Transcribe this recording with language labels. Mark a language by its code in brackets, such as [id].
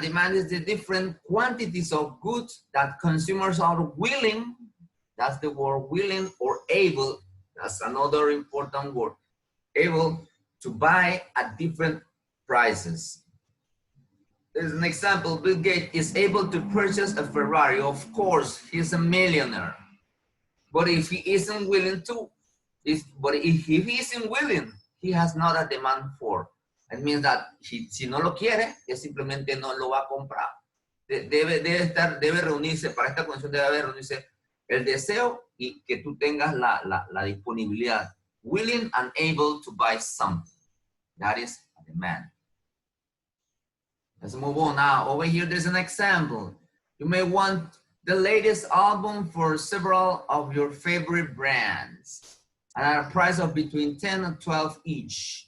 [en] Demand is the different quantities of goods that consumers are willing, that's the word willing, or able, that's another important word, able to buy at different prices. There's an example. Bill Gates is able to purchase a Ferrari. Of course, he's a millionaire. But if he isn't willing to, if he isn't willing, he has not a demand for. It means that [es] si no lo quiere, él simplemente no lo va a comprar. Debe reunirse, para esta condición debe reunirse el deseo y que tú tengas la disponibilidad. [en] Willing and able to buy something. That is a demand. Let's move on now. Over here, there's an example. You may want the latest album for several of your favorite brands and at a price of between 10 and 12 each.